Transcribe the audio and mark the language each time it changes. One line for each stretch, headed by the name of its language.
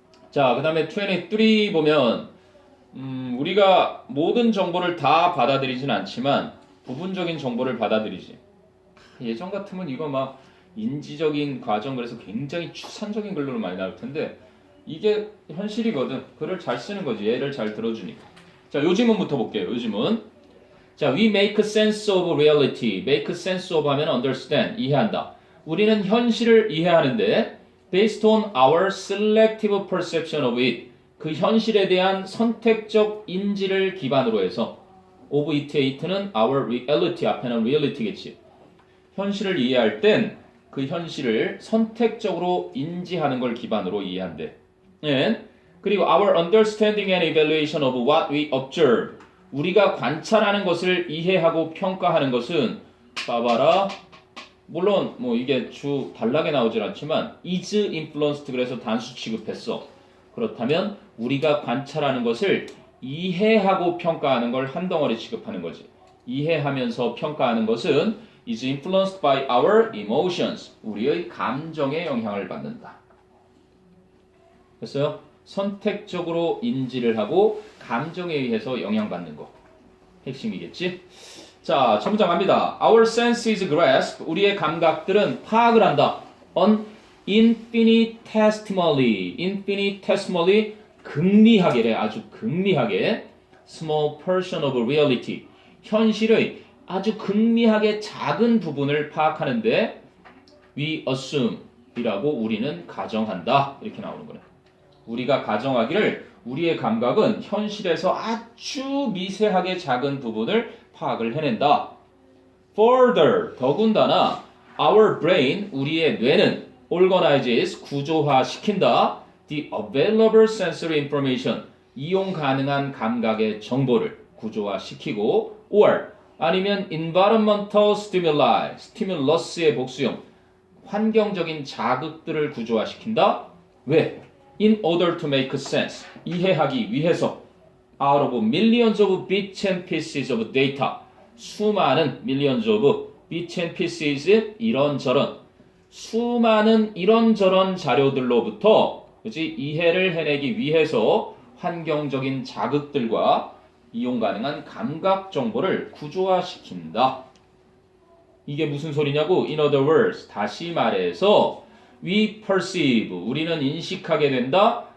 Korean: 자, 그 다음에 23 보면 우리가 모든 정보를 다 받아들이진 않지만 부분적인 정보를 받아들이지. 예전 같으면 이거 인지적인 과정 그래서 굉장히 추상적인 글로 많이 나올 텐데 이게 현실이거든. 글을 잘 쓰는 거지. 예를 잘 들어주니까. 자, 요즘은부터 볼게요. 요즘은 자,
English: we make sense of reality. make sense of 하면 understand, 이해한다.
Korean: 우리는 현실을 이해하는데
English: based on our selective perception of it.
Korean: 그 현실에 대한 선택적 인지를 기반으로 해서 of it는 our reality 앞에는 reality겠지. 현실을 이해할 땐 그 현실을 선택적으로 인지하는 걸 기반으로 이해한대.
English: 그리고 our understanding and evaluation of what we observe.
Korean: 우리가 관찰하는 것을 이해하고 평가하는 것은 봐봐라. 물론 이게 주 단락에 나오질 않지만
English: is influenced
Korean: 그래서 단수 취급했어. 그렇다면 우리가 관찰하는 것을 이해하고 평가하는 걸 한 덩어리 취급하는 거지. 이해하면서 평가하는 것은
English: is influenced by our emotions.
Korean: 우리의 감정에 영향을 받는다. 됐어요? 선택적으로 인지를 하고 감정에 의해서 영향받는 거. 핵심이겠지? 자, 첫 문장 갑니다.
English: Our senses grasp.
Korean: 우리의 감각들은 파악을 한다.
English: On infinitesimally.
Korean: infinitesimally 극미하게래. 아주 극미하게.
English: small portion of reality.
Korean: 현실의 아주 극미하게 작은 부분을 파악하는데 we assume 이라고 우리는 가정한다. 이렇게 나오는 거네. 우리가 가정하기를 우리의 감각은 현실에서 아주 미세하게 작은 부분을 파악을 해낸다. Further, 더군다나
English: our brain,
Korean: 우리의 뇌는 organizes, 구조화시킨다.
English: The available sensory information,
Korean: 이용 가능한 감각의 정보를 구조화시키고 or 아니면
English: environmental stimuli,
Korean: stimulus의 복수형, 환경적인 자극들을 구조화시킨다. 왜?
English: In order to make sense,
Korean: 이해하기 위해서
English: out of millions of bits and pieces of data, 수많은 millions of bits and pieces, 이런저런, 수많은 이런저런 자료들로부터 그치?
Korean: 이해를 해내기 위해서 환경적인 자극들과 이용 가능한 감각 정보를 구조화시킨다. 이게 무슨 소리냐고?
English: In other words, 다시 말해서 we perceive,
Korean: 우리는 인식하게 된다.